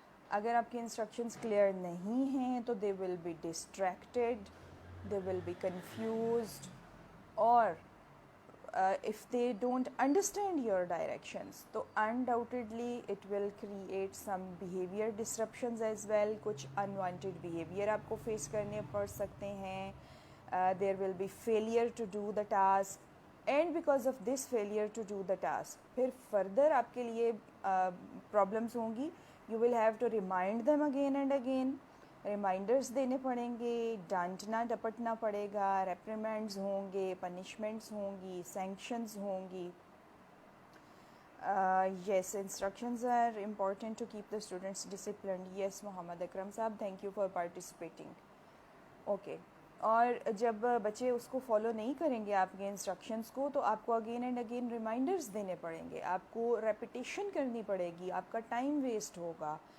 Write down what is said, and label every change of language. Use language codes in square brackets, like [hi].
[ur] اگر آپ کے انسٹرکشنز کلیئر نہیں ہیں تو [en] They will be distracted, they will be confused, اور if they don't understand your directions تو undoubtedly it will create some behavior disruptions as well. [ur] کچھ unwanted behavior آپ کو فیس کرنے پڑ سکتے ہیں. [en] there will be failure to do the task and because of this failure to do the task [ur] پھر further آپ کے لیے problems ہوں گی. [en] you will have to remind them again and again. [ur] Reminders دینے پڑیں گے، ڈانٹنا ڈپٹنا پڑے گا، ریپریمینڈز ہوں گے، پنشمنٹس ہوں گی، سینکشنز ہوں گی. [en] Yes, instructions are important to keep the students disciplined. [ur] یس محمد اکرم صاحب، [en] Thank you for participating. [ur] Okay, اور جب بچے اس کو فالو نہیں کریں گے آپ کے انسٹرکشنز کو تو آپ کو [en] again and again [ur] ریمائنڈرز دینے پڑیں گے، آپ کو ریپیٹیشن کرنی پڑے گی، آپ کا ٹائم ویسٹ ہوگا.